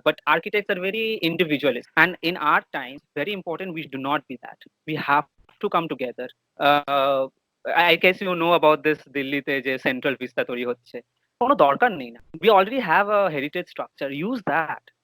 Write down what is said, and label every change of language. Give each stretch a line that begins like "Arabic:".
English: But architects are very individualist, and in our times very important we do not be that. We have to come together. uh, I guess you know about this
Bangla: দিল্লিতে যে central vista তৈরি হচ্ছে, কোনো দরকার নেই না।
English: We already have a heritage structure, use that.